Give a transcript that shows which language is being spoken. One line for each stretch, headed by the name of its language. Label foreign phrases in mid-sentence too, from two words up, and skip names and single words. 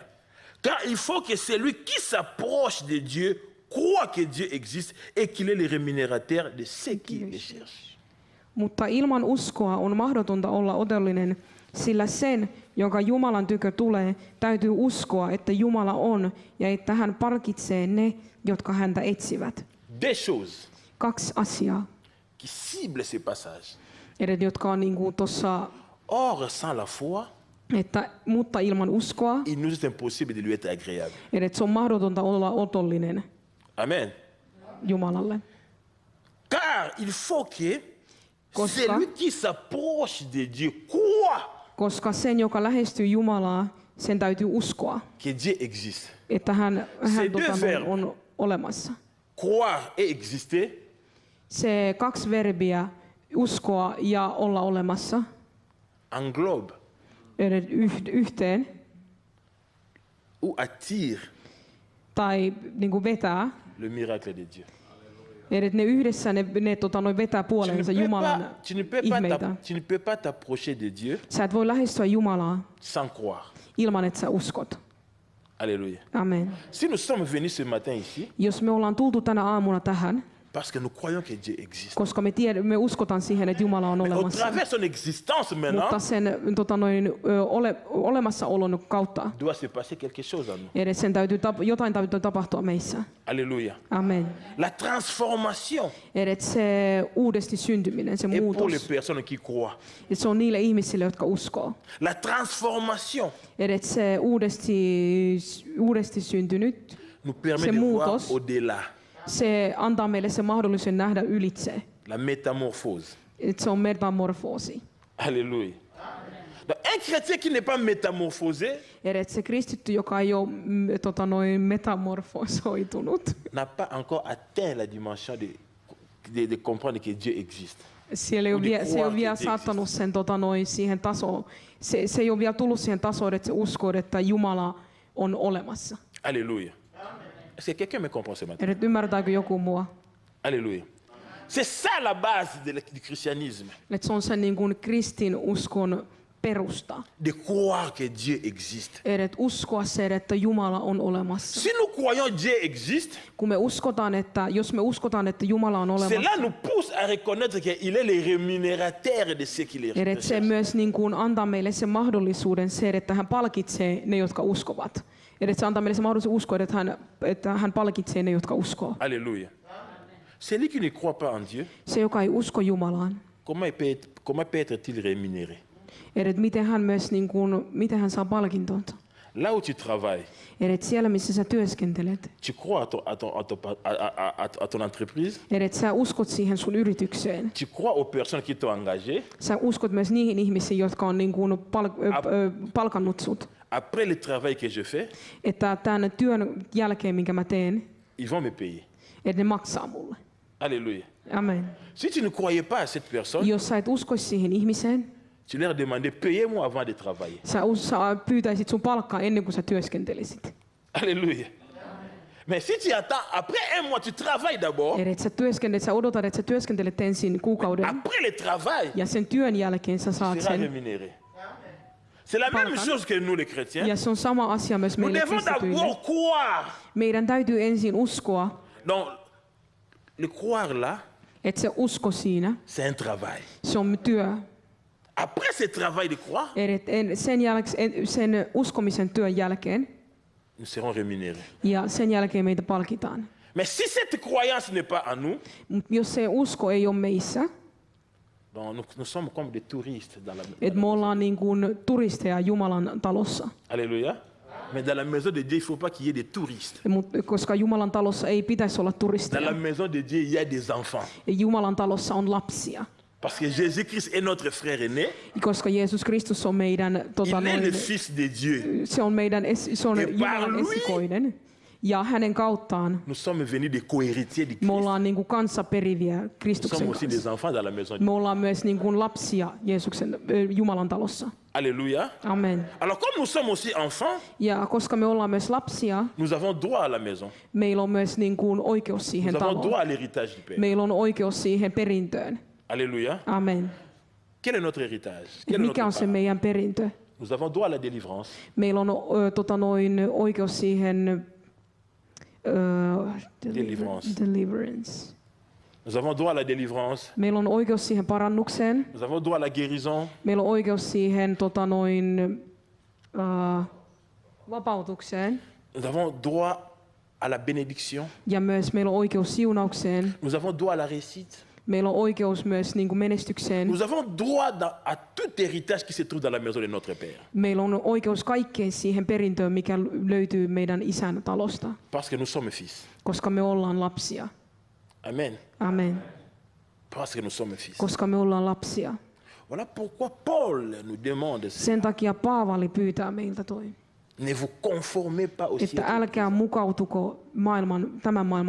French: Car il faut que celui qui s'approche de Dieu croit que Dieu existe et qu'il est le rémunérateur de ceux qui le cherchent.
Finnish: Mutta ilman uskoa on mahdotonta olla otollinen, sillä sen, joka Jumalan tykö tulee, täytyy uskoa, että Jumala on ja että hän palkitsee ne, jotka häntä etsivät.
French: Deux choses
Finnish: 2 asiaa,
French: qui ciblent ce passage.
Finnish: jotka on niin kuin tuossa,
French: Or sans la foi,
Finnish: mutta ilman uskoa,
French: il nous est impossible de lui être agréable.
Finnish: että se on mahdotonta olla otollinen
French: Amen.
Finnish: Jumalalle.
French: Car il faut que
Finnish: Koska-
French: celui qui s'approche de Dieu croit
Finnish: Koska sen, joka lähestyy Jumalaa, sen täytyy uskoa,
French: que Dieu existe.
Finnish: että hän
French: deux verbes.
Finnish: on olemassa.
French: Croire et exister
Finnish: Se 2 verbiä, uskoa ja olla olemassa,
French: englobe
Finnish: yhteen
French: ou attire
Finnish: tai niin kuin vetää,
French: le miracle de Dieu.
Finnish: että ne yhdessä ne vetää puoleensa Jumalan ihmeitä.
French: Tu ne peux pas t'approcher de Dieu
Finnish: Sä et voi lähestyä Jumalaa
French: sans croire.
Finnish: ilman, että sä uskot.
French: Alléluia.
Finnish: Amen.
French: Si nous sommes venus ce matin ici,
Finnish: Jos me ollaan tultu tänä aamuna tähän,
French: parce que nous croyons que Dieu existe.
Finnish: koska me uskotaan siihen, että Jumala on
French: Au
Finnish: olemassa.
French: travers son existence maintenant,
Finnish: Mutta sen olemassaolon kautta
French: doit se passer quelque chose en nous.
Finnish: edes jotain täytyy tapahtua meissä.
French: Alléluia.
Finnish: Amen.
French: La transformation
Finnish: Edes se uudesti syntyminen, se
French: est pour les
Finnish: muutos.
French: personnes qui croient.
Finnish: Ja se on niille ihmisille, jotka uskoo.
French: La transformation
Finnish: Edes se uudesti syntynyt,
French: nous permet
Finnish: Se
French: de voir
Finnish: muutos.
French: au-delà.
Finnish: se antaa meille se mahdollisuuden nähdä ylitse.
French: La métamorphose.
Finnish: Että se on metamorfoosi.
French: Alléluia. Donc, un chrétien qui n'est pas métamorphosé
Finnish: Edes se kristitty, joka ei ole metamorfosoitunut,
French: n'a pas encore atteint la dimension de comprendre que Dieu existe.
Finnish: siellä ei ole se ei ole vielä saattanut sen siihen tasoon. Se ei ole vielä tullut siihen tasoon, että se uskoo, että Jumala on olemassa.
French: Alléluia. Est-ce que quelqu'un me comprend ce matin?
Finnish: Että ymmärtääkö joku mua?
French: Alléluia. C'est ça la base du christianisme.
Finnish: Että se on sen niin kuin kristin uskon perusta.
French: De croire que Dieu existe.
Finnish: Että uskoa se, että Jumala on olemassa.
French: Si nous croyons Dieu existe,
Finnish: Kun me uskotaan, jos me uskotaan, että Jumala on
French: cela
Finnish: olemassa,
French: nous pousse à reconnaître qu'il est le rémunérateur de ceux qui les
Finnish: että se
French: recherchent.
Finnish: myös niin kuin antaa meille sen mahdollisuuden se, että hän palkitsee ne, jotka uskovat. Että se antaa meille sen mahdollisuuden uskoa, että hän palkitsee ne, jotka uskoo.
French: Alléluia. Celui qui ne croit pas en Dieu,
Finnish: Se, joka ei usko Jumalaan,
French: comment peut être-il rémunéré?
Finnish: että miten hän saa palkintonsa.
French: Là où tu travailles,
Finnish: Että siellä, missä sä työskentelet,
French: tu crois à ton entreprise,
Finnish: että sä uskot siihen sun yritykseen.
French: tu crois aux personnes qui t'ont engagé.
Finnish: Sä uskot myös niihin ihmisiin, jotka on niin kuin palkannut sut.
French: Après le travail que je fais,
Finnish: Että tämän työn jälkeen, minkä mä teen,
French: ils vont me payer.
Finnish: että ne maksaa mulle.
French: Alléluia.
Finnish: Amen.
French: Si tu ne croyais pas à cette personne,
Finnish: Jos sä et uskoisi siihen ihmiseen,
French: tu leur demandais, payez-moi avant de travailler.
Finnish: sä pyytäisit sun palkkaa ennen kuin sä työskentelisit.
French: Alléluia. Mais si tu attends, après un mois, tu travailles d'abord.
Finnish: Eli sä odotat, että sä työskentelet ensin kuukauden,
French: Après le travail,
Finnish: ja sen työn jälkeen sä
French: tu
Finnish: saat
French: seras
Finnish: sen.
French: rémunéré. C'est la même chose que nous les chrétiens.
Finnish: Ja se on sama asia myös
French: Nous
Finnish: meille
French: devons
Finnish: kristityille.
French: d'abord croire.
Finnish: Meidän täytyy ensin uskoa,
French: Donc, le croire là,
Finnish: että se usko siinä,
French: c'est un travail.
Finnish: se on työ.
French: Après ce travail de croire,
Finnish: Sen uskomisen työn jälkeen,
French: nous serons rémunérés.
Finnish: ja sen jälkeen meitä palkitaan.
French: Mais si cette croyance n'est pas en nous,
Finnish: Mut jos se usko ei ole meissä,
French: donc nous sommes comme des touristes dans la
Finnish: että me ollaan niin kuin turisteja Jumalan talossa.
French: Alléluia. Mais dans la maison de Dieu, il ne faut pas qu'il y ait des touristes.
Finnish: Koska Jumalan talossa ei pitäisi olla
French: Dans
Finnish: turisteja.
French: la maison de Dieu, il y a des enfants.
Finnish: Jumalan talossa on lapsia.
French: Parce que Jésus-Christ est notre frère aîné.
Finnish: Koska Jeesus Kristus on meidän,
French: Il est le Fils de Dieu.
Finnish: se on
French: Et par
Finnish: Jumalan
French: lui,
Finnish: esikoinen. Ja hänen kauttaan
French: nous sommes venus des co-héritiers de
Finnish: me
French: Christ.
Finnish: ollaan niin kuin kanssaperiviä
French: Nous
Finnish: Kristuksen
French: sommes aussi
Finnish: kanssa.
French: des enfants dans la maison de
Finnish: Me
French: Dieu.
Finnish: ollaan myös niin kuin lapsia Jumalan talossa.
French: Alléluia.
Finnish: Amen.
French: Alors comme nous sommes aussi enfants,
Finnish: Ja koska me ollaan myös lapsia,
French: nous avons droit à la maison.
Finnish: meillä on myös niin kuin oikeus siihen
French: Nous avons droit
Finnish: taloon.
French: à l'héritage du Père.
Finnish: Meillä on oikeus siihen perintöön.
French: Alléluia.
Finnish: Amen.
French: Quel est notre héritage? Quel est
Finnish: Mikä on
French: notre
Finnish: se
French: part?
Finnish: meidän perintö?
French: Nous avons droit à la délivrance.
Finnish: Meillä on oikeus siihen deliverance.
French: Nous avons droit à la délivrance.
Finnish: Meillä on oikeus siihen parannukseen.
French: Nous avons droit à la guérison.
Finnish: Meillä on oikeus siihen vapautukseen.
French: Nous avons droit à la bénédiction.
Finnish: Ja myös meillä on oikeus siunaukseen.
French: Nous avons droit à la réussite.
Finnish: Meillä on oikeus myös niin kuin menestykseen.
French: Nous avons droit à tout héritage qui se trouve dans la maison de notre Père.
Finnish: Meillä on oikeus kaikkeen siihen perintöön, mikä löytyy meidän isän talosta,
French: Parce que nous sommes fils.
Finnish: koska me ollaan lapsia.
French: Amen.
Finnish: Amen.
French: Parce que nous sommes fils.
Finnish: Koska me ollaan lapsia.
French: Voilà pourquoi Paul nous demande
Finnish: Sen takia Paavali pyytää meiltä toi,
French: ne vous conformez pas au
Finnish: että
French: siècle,
Finnish: älkää mukautuko tämän maailman